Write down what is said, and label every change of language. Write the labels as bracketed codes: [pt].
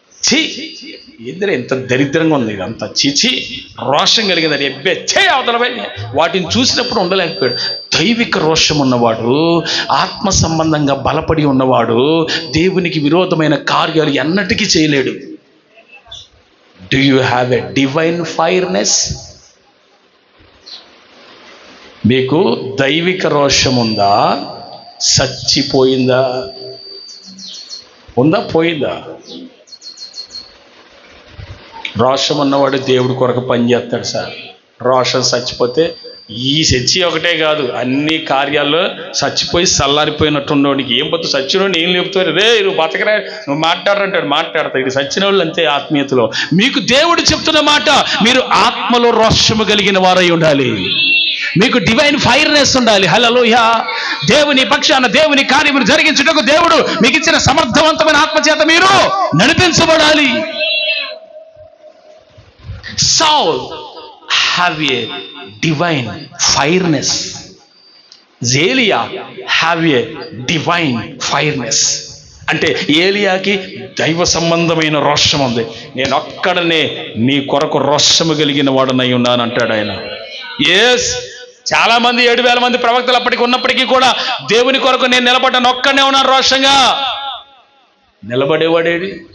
[te] ఛీ, ఇద్దరు ఎంత దరిద్రంగా ఉంది ఇదంతా. చీచి, రోషం కలిగిందని అవతల వాటిని చూసినప్పుడు ఉండలేకపోయాడు. దైవిక రోషం ఉన్నవాడు, ఆత్మ సంబంధంగా బలపడి ఉన్నవాడు దేవునికి విరోధమైన కార్యాలు ఎన్నటికీ చేయలేడు. [en] Do you have a divine fireness? [te] మీకు దైవిక రోషం ఉందా? చచ్చిపోయిందా? ఉందా పోయిందా? రోషం ఉన్నవాడు దేవుడి కొరకు పనిచేస్తాడు సార్. రోషం చచ్చిపోతే ఈ చచ్చి ఒకటే కాదు, అన్ని కార్యాల్లో చచ్చిపోయి చల్లారిపోయినట్టున్నవాడికి ఏం పొత్తు చచ్చినోడిని ఏం లేపుతారు. రే నువ్వు బతకరా, నువ్వు మాట్లాడరంటాడు, మాట్లాడతాడు. ఇది చచ్చిన వాళ్ళు అంతే ఆత్మీయతలో. మీకు దేవుడు చెప్తున్న మాట, మీరు ఆత్మలో రోషము కలిగిన వారై ఉండాలి. మీకు [en] divine fireness [te] ఉండాలి. హల్లెలూయా. దేవుని పక్షాన దేవుని కార్యములు జరిగించుటకు దేవుడు మీకు ఇచ్చిన సమర్థవంతమైన ఆత్మచేత మీరు నడిపించబడాలి. [en] Saul have a divine fireness. Élia have a divine fireness. [te] అంటే ఏలియాకి దైవ సంబంధమైన రోషం ఉంది. నేను ఒక్కడనే నీ కొరకు రోషము కలిగిన వాడనై ఉన్నాను అంటాడు ఆయన. ఎస్, చాలా మంది 7,000 మంది ప్రవక్తలు అప్పటికి ఉన్నప్పటికీ కూడా దేవుని కొరకు నేను నిలబడ్డాను, ఒక్కడనే ఉన్నాను రోషంగా. నిలబడేవాడేది?